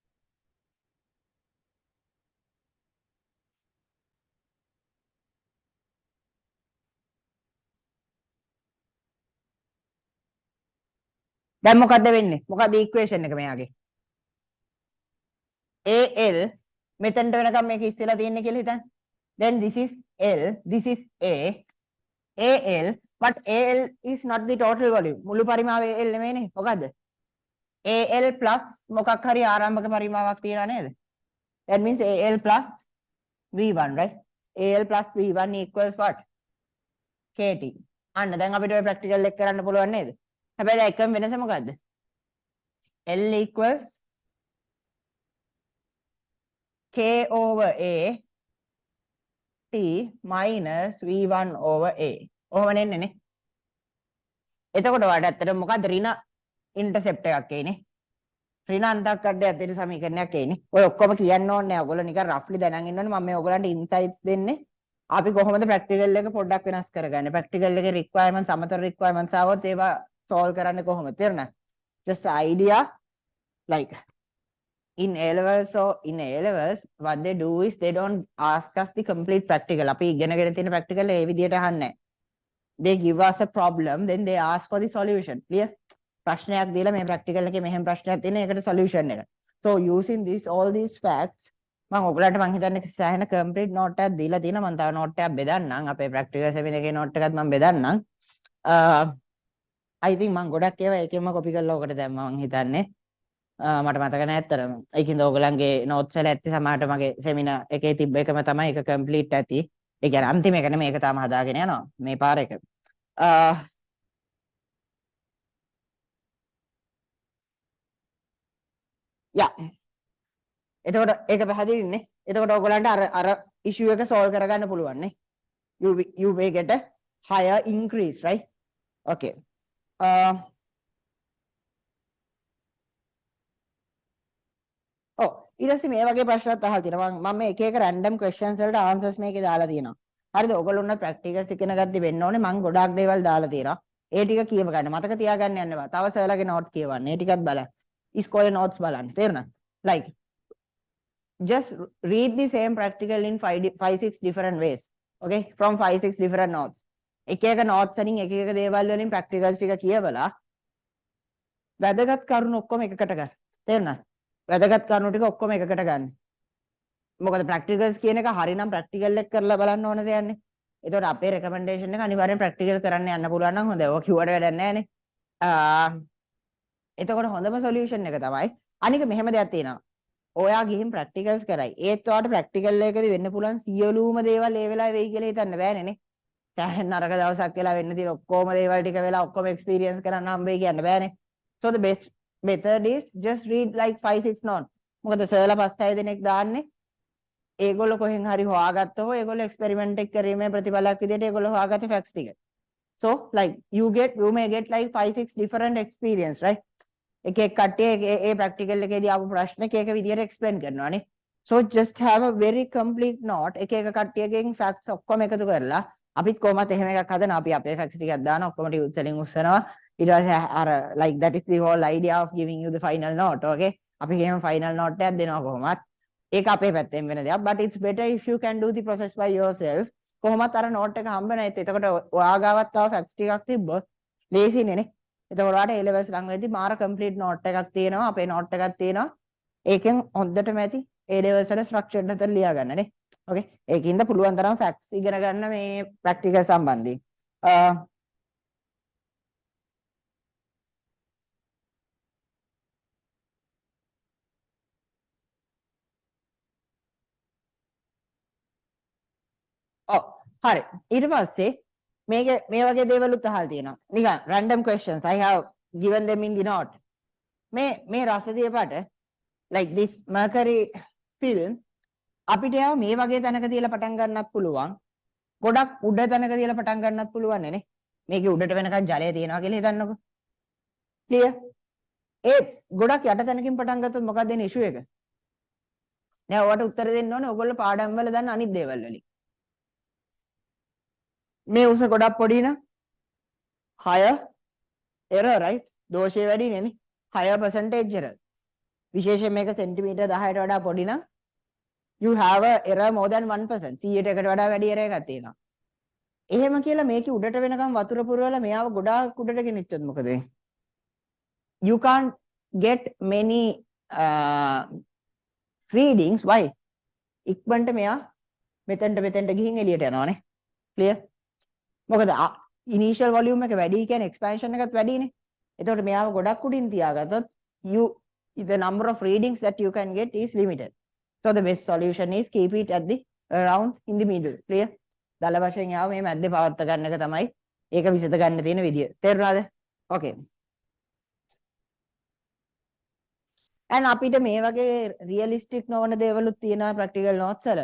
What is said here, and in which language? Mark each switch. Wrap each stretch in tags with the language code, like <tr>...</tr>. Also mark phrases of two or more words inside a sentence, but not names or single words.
<si>දැන් මොකද්ද වෙන්නේ? මොකද්ද ඉක්වේෂන් එක මෙයාගේ? AL මෙතනට වෙනකම් මේක ඉස්සෙලා තියෙන්නේ කියලා හිතන්න.</si> <en>Then this is L, this is A, AL, but AL is not the total volume.</en> <si>මුළු පරිමාවය AL නෙමෙයිනේ. මොකද්ද? AL plus මොකක් හරි ආරම්භක පරිමාවක් තියනවා නේද?</si> <en>That means AL plus V1, right? AL plus V1 equals what? KT.</en> <si>අන්න දැන් අපිට ඔය ප්‍රැක්ටිකල් එක කරන්න පුළුවන් නේද? හැබැයි දැන් එකම වෙනස මොකද්ද?</si> <en>L equals K over A T minus V1 over A.</en> <si>ඔහොම නෙන්නේ නේ. එතකොට ඔයාලට ඇත්තටම මොකද්ද ඍණ ඉන්ටර්සෙප්ට් එකක් එන්නේ. ඍණ අන්තක්කඩය ඇතුළේ සමීකරණයක් එන්නේ. ඔය ඔක්කොම කියන්න ඕනේ නැහැ. ඔයගොල්ලෝ නිකන් රෆ්ලි දැනන් ඉන්න ඕනේ. මම මේ ඔයගොල්ලන්ට ඉන්සයිට්ස් දෙන්නේ. අපි කොහොමද ප්‍රැක්ටිකල් එක පොඩ්ඩක් වෙනස් කරගන්නේ. ප්‍රැක්ටිකල් එකේ රික්වයර්මන්ට්ස් අමතර රික්වයර්මන්ට්ස් ආවොත් ඒවා solve කරන්නේ කොහොමද? තේරුණාද?</si> <en>Just idea like in A levels or in A levels what they do is they don't ask us the complete practical.</en> <si>අපි ඉගෙනගෙන තියෙන practical ඒ විදිහට අහන්නේ නැහැ.</si> <en>They give us a problem then they ask for the solution. Clear?</en> <si>ප්‍රශ්නයක් දීලා මේ practical එකේ මෙහෙම ප්‍රශ්නයක් තියෙන ඒකට solution එක.</si> <en>So using this all these facts</en> <si>මම ඔයගලන්ට මම හිතන්නේ සෑහෙන</si> <en>complete note</en> <si>එකක් දීලා තියෙනවා. මම තව note එකක් බෙදන්නම්. අපේ</si> <en>practical seminar</en> <si>එකේ note එකත් මම බෙදන්නම්.</si> <en>I think</en> <si>මම ගොඩක් ඒවා එකෙන්ම copy කරලා ඔකට දැම්මා මම හිතන්නේ. මට මතක නැහැ ඇත්තටම. ඒකින්ද ඔයගලන්ගේ notes වල ඇත්තේ සමහරට මගේ seminar එකේ තිබ්බ එකම තමයි ඒක complete ඇති. ඒ කියන්නේ අන්තිම එක නෙමෙයි ඒක තාම හදාගෙන යනවා මේ පාර එක. යා එතකොට ඒක පැහැදිලිනේ. එතකොට ඔයගලන්ට අර issue එක solve කරගන්න පුළුවන් නේ.</si> <en>You may get a higher increase, right? Okay.</en> <si>ඔව් ඊට පස්සේ මේ වගේ ප්‍රශ්නත් අහලා තියෙනවා. මම මේ එක එක</si> <en>random questions</en> <si>වලට answers මේකේ දාලා තියෙනවා. හරිද? ඔයගොල්ලෝ උන්න practicals ඉගෙන ගද්දි වෙන්න ඕනේ. මම ගොඩාක් දේවල් දාලා තියෙනවා. ඒ ටික කියව ගන්න. මතක තියාගන්න යන්න එපා. තව සර්ලාගේ note කියවන්න. ඒ ටිකත් බලන්න. ඉස්කෝලේ notes බලන්න. තේරුණාද?</si> <en>Like just read the same practical in 5 6 different ways. Okay? From 5 6 different notes.</en> <si>එක එක notes වලින් එක එක දේවල් වලින් practicals ටික කියවලා වැදගත් කරුණු ඔක්කොම එකකට ගන්න. තේරුණාද? වැදගත් කරුණු ටික ඔක්කොම එකකට ගන්න. මොකද ප්‍රැක්ටිකල්ස් කියන එක හරිනම් ප්‍රැක්ටිකල් එක කරලා බලන්න ඕන දෙයක්නේ. ඒතකොට අපේ රෙකමෙන්ඩේෂන් එක අනිවාර්යෙන් ප්‍රැක්ටිකල් කරන්න යන්න පුළුවන් නම් හොඳයි. ඔක කිව්වට වැඩක් නැහැනේ. එතකොට හොඳම සොලියුෂන් එක තමයි අනික මෙහෙම දෙයක් තියෙනවා. ඔයා ගිහින් ප්‍රැක්ටිකල්ස් කරයි. ඒත් ඔයාට ප්‍රැක්ටිකල් එකකදී වෙන්න පුළුවන් සියලුම දේවල් ඒ වෙලාවේ වෙයි කියලා හිතන්න බෑනේ නේ. සෑහෙන නරක දවසක් කියලා වෙන්න තියෙන ඔක්කොම දේවල් ටික වෙලා ඔක්කොම එක්ස්පීරියන්ස් කරන්න හම්බෙයි කියන්න බෑනේ.</si> <en>So the best method is just read like 5 6 notes.</en> <si>මොකද සර්ලා 5 6 දෙනෙක් දාන්නේ ඒගොල්ලෝ කොහෙන් හරි හොයාගත්තෝ ඒගොල්ලෝ එක්ස්පෙරිමන්ට් එක කිරීමේ ප්‍රතිඵලයක් විදිහට ඒගොල්ලෝ හොයාගත්තේ ෆැක්ට්ස් ටික.</si> <en>So like you may get like 5 6 different experience, right?</en> <si>එක එක කට්ටිය ඒ ප්‍රැක්ටිකල් එකේදී ආපු ප්‍රශ්න එක එක විදිහට එක්ස්ප්ලেইন කරනවානේ.</si> <en>So just have a very complete note.</en> <si>එක එක කට්ටියගෙන් facts ඔක්කොම එකතු කරලා අපිත් කොහමත් එහෙම එකක් හදනවා. අපි අපේ facts ටිකක් දානවා ඔක්කොම ටික වලින් උස්සනවා. ඊට පස්සේ අර</si> <en>like that is the whole idea of giving you the final note. Okay?</en> <si>අපි එහෙම</si> <en>final note</en> <si>එකක් දෙනවා කොහොමත්. ඒක අපේ පැත්තෙන් වෙන දෙයක්.</si> <en>But it's better if you can do the process by yourself.</en> <si>කොහොමත් අර note එක හම්බ නැති. එතකොට ඔයා ගාවත් තව facts ටිකක් තිබ්බොත් ලේසියිනේ නේ. එතකොට ඔයාලට A levels ළඟ වෙද්දි මාර</si> <en>complete note</en> <si>එකක් තියෙනවා. අපේ note එකක් තියෙනවා. ඒකෙන් හොඳටම ඇති A levels වල</si> <en>structured method</en> <si>ලියා ගන්න නේ. Okay? ඒකින්ද පුළුවන් තරම් facts ඉගෙන ගන්න මේ practical සම්බන්ධයෙන්. ඔව් හරි ඊට පස්සේ මේක මේ වගේ දේවලුත් අහලා තියෙනවා නිකන්</si> <en>random questions I have given them in the note</en> <si>මේ රස දීපට</si> <en>like this mercury film</en> <si>අපිට යාව මේ වගේ තැනක තියලා පටන් ගන්නත් පුළුවන් ගොඩක් උඩ තැනක තියලා පටන් ගන්නත් පුළුවන් නේ මේකේ උඩට වෙනකන් ජලය තියෙනවා කියලා හිතන්නකෝ clear ඒ ගොඩක් යට තැනකින් පටන් ගත්තොත් මොකක්ද එන්නේ issue එක දැන් ඔයාලට උත්තර දෙන්න ඕනේ ඔයගොල්ලෝ පාඩම් වල දන්න අනිත් දේවල් වලින් මේ උස ගොඩක් පොඩි නම්</si> <en>higher error right</en> <si>දෝෂය වැඩි නේ</si> <en>higher percentage error</en> <si>විශේෂයෙන් මේක සෙන්ටිමීටර් 10ට වඩා පොඩි නම්</si> <en>you have a error more than 1%</en> <si>100ට වඩා වැඩි error එකක් තියෙනවා එහෙම කියලා මේකේ උඩට වෙනකම් වතුර පුරවලා මෙයාව ගොඩාක් උඩට ගෙනිච්චොත් මොකද වෙන්නේ</si> <en>you can't get many readings why</en> <si>ඉක්මනට මෙයා මෙතෙන්ට ගිහින් එළියට යනවානේ clear මොකද</si> <en>initial volume</en> <si>එක වැඩි කියන්නේ expansion එකත් වැඩිනේ.</si> <en>එතකොට මෙයාව ගොඩක් උඩින් තියාගත්තොත් the number of readings that you can get is limited. So the best solution is keep it at the around in the middle. Clear?</en> <si>දල වශයෙන් යාව මේ මැද්දේ පවත්ත ගන්න එක තමයි ඒක විසඳ ගන්න තියෙන විදිය. තේරුණාද?</si> <en>Okay. and</en> <si>අපිට මේ වගේ realistic නොවන දේවලුත් තියෙනවා</si> <en>practical notes</en> <si>වල.</si>